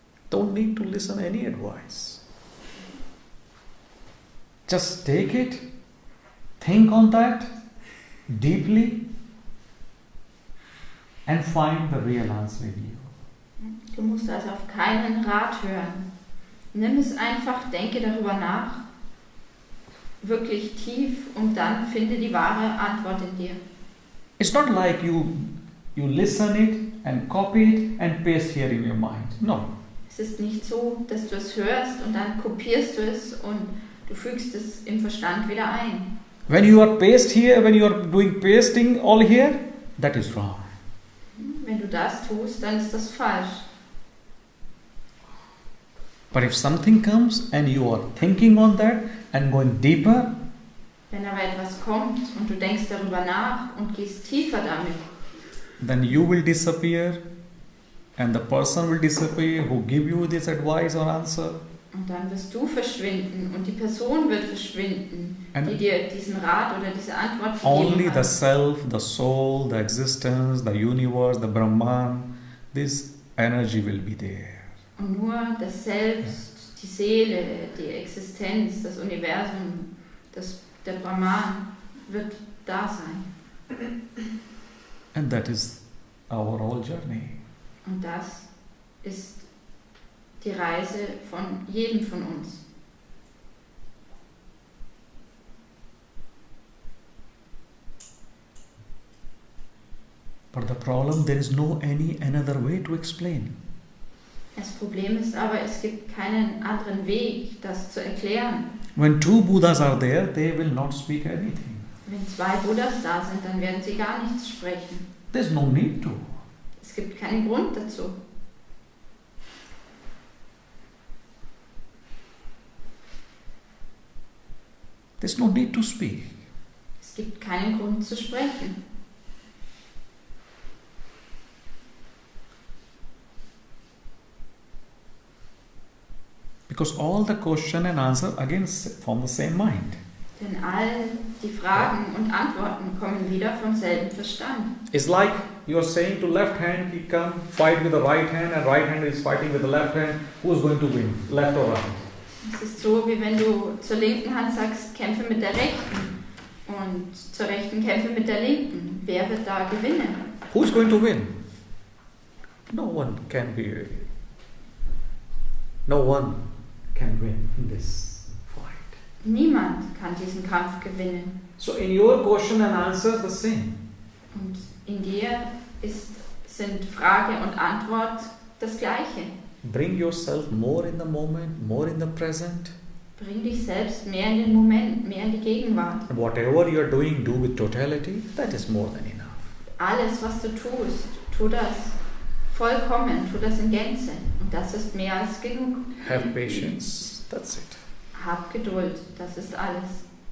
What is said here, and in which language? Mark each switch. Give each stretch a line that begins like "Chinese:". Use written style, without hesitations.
English: Don't need to listen any advice. Just take it, think on that deeply, and find the real answer in you.
German: Du musst also auf keinen Rat hören. Nimm es einfach, denke darüber nach, wirklich tief, und dann finde die wahre Antwort in dir.
English: It's not like you listen it and copy it and paste here in your mind. No.
German: Es ist nicht so, dass du es hörst und dann kopierst du es und du fügst es im Verstand wieder ein.
English: When you are when you are doing pasting all here, that is wrong.
German: Wenn du das tust, dann ist das falsch.
English: But if something comes and you are thinking on that and going deeper,
German: Wenn aber etwas kommt und du denkst darüber nach und gehst tiefer damit,
English: then you will disappear and the person will disappear who give you this advice or answer.
German: und dann wirst du verschwinden und die Person wird verschwinden,
English: And
German: die dir diesen Rat oder diese Antwort
English: only
German: gegeben
English: the
German: hat.
English: self, the soul, the existence, the universe, the Brahman, this energy will be there.
German: Und nur das Selbst, die Seele, die Existenz, das Universum, der Brahman wird da sein.
English: And that is our whole journey.
German: Und das ist die Reise von jedem von uns.
English: But the problem, there is no any another way to explain.
German: Das Problem ist aber, es gibt keinen anderen Weg, das zu erklären.
English: When two Buddhas are there, they will not speak anything.
German: Wenn zwei Buddhas da sind, dann werden sie gar nichts sprechen.
English: There's no need to.
German: Es gibt keinen Grund dazu.
English: There's no need to speak.
German: Es gibt keinen Grund zu sprechen.
English: Because all the question and answer again from the same mind.
German: Denn all die Fragen und Antworten kommen wieder vom selben Verstand.
English: It's like you're saying to left hand, he come fight with the right hand, and right hand is fighting with the left hand. Who's going to win, left or right?
German: Es ist so, wie wenn du zur linken Hand sagst, kämpfe mit der rechten, und zur rechten kämpfe mit der linken. Wer wird da gewinnen?
English: Who's going to win? No one can be. No one can win in this fight.
German: Niemand kann diesen Kampf gewinnen.
English: So in your question and answer the same.
German: Und in dir sind Frage und Antwort das Gleiche.
English: Bring yourself more in the moment, more in the present.
German: Bring dich selbst mehr in den Moment, mehr in die Gegenwart.
English: And whatever you are doing, do with totality. That is more than enough.
German: Alles, was du tust, tu das vollkommen, tu das in Gänze. Und das ist mehr als genug.
English: Have patience. That's it.
German: Hab Geduld, das ist alles.